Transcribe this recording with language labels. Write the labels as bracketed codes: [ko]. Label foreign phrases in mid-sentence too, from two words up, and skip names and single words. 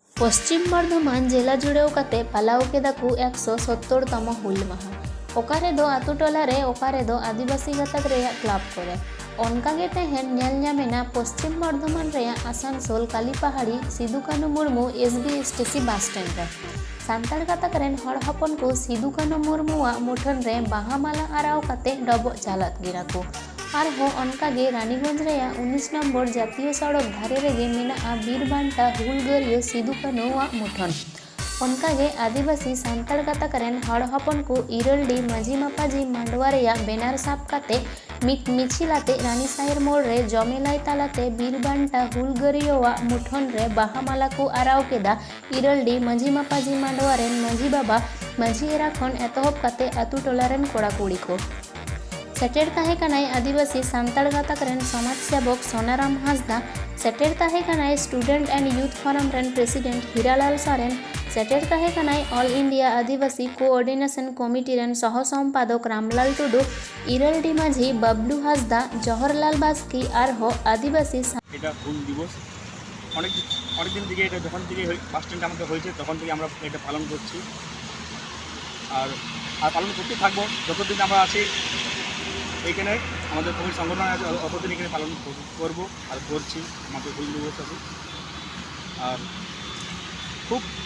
[sat] पश्चिम बर्धमान जिला जुड़ेव काते पालाव केदा को 170तम हुल माहा ओकारे दो आतु टोला रे ओकारे दो आदिवासी गतक रे क्लब करे ओनकागे तेहेन नेल ᱧᱟᱢᱮᱱᱟ पश्चिम बर्धमान रे आसानसोल कालीपहाड़ी सिदू कानू मुर्मू SBSTC बस स्टैंड रे सान्ताड़ गातक रेन हड़ हपन को सिदू कानू मुर्मुआ मुठन रे बाहा माला आराव काते डबोग चालत गिरा को आरहो ओनकागे रानीगंज रे 19 नम्बर जातीय सड़क धारे रेगे मेना बीरबांटा हुलगरियो सिदू कानूआ मुठन ओनकागे आदिवासी सान्ताड़ गातक रेन हड़ हपन को इरलडी माझी मापाजी मांडवा रेया बेनार साब काते मिछिलाते रानी साहिर मोड़ रे जमेलाई तालाते बीरबांटा हुलगरियोआ मुठन रे बाहामाला को आराव केदा इरलडी माझी मापाजी मांडवा रेन माझी बाबा माझी एरा खन एतहब काते आतु टोला रेन कोड़ा कुड़ी को सेटेर ताहे कनाय आदिवासी सान्ताड़ गातक रेन समाज सेवक सोनाराम हांसदा सेटेर ताहे कनाय स्टूडेंट एंड यूथ फोरम रेन प्रेसिडेंट हीरालाल सोरेन सेटेर ताहे कनाय ऑल इंडिया आदिवासी कोऑर्डिनेशन कमिटी रेन सह सम्पादक रामलाल टुडू इरलडी माझी बबलू हांसदा जवाहरलाल बास्की आरहो आदिवासी [bn] এটা হুল দিবস অনেকদিন থেকে এটা যখন থেকে [en] bus stand [bn] আমাদের হয়েছে তখন থেকে আমরা এটা পালন করছি আর পালন করতে থাকবো যতদিন আমরা আছি এইখানে আমাদের কমিটি সংগঠন আছে অতদিন এখানে পালন করবো আর করছি আমাদের হুল দিবস আছে আর খুব